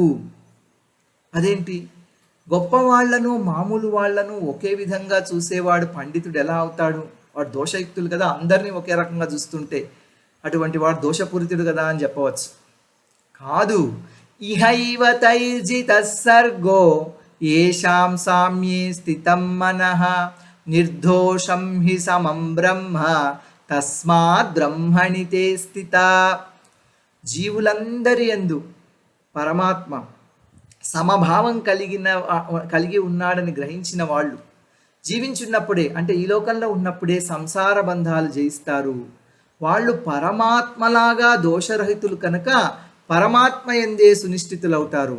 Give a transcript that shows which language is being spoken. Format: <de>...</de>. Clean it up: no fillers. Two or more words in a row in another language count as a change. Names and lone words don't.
<te>అదేంటి, గొప్ప వాళ్లను మామూలు వాళ్లను ఒకే విధంగా చూసేవాడు పండితుడు ఎలా అవుతాడు? వాడు దోషయుక్తులు కదా, అందరినీ ఒకే రకంగా చూస్తుంటే అటువంటి వాడు దోషపూరితుడు కదా అని చెప్పవచ్చు.</te> <sa>కాదు, ఇహైవ తైర్జిత సర్గో ఏషాం సామ్యే స్థితం మనః నిర్దోషం హి సమం బ్రహ్మ తస్మాత్ బ్రహ్మణి తే స్థిత.</sa> <te>జీవులందరి యందు పరమాత్మ సమభావం కలిగి ఉన్నాడని గ్రహించిన వాళ్ళు జీవించున్నప్పుడే, అంటే ఈ లోకంలో ఉన్నప్పుడే సంసార బంధాలు జయిస్తారు. వాళ్ళు పరమాత్మలాగా దోషరహితులు కనుక పరమాత్మ యందే సునిశ్చితులవుతారు.</te>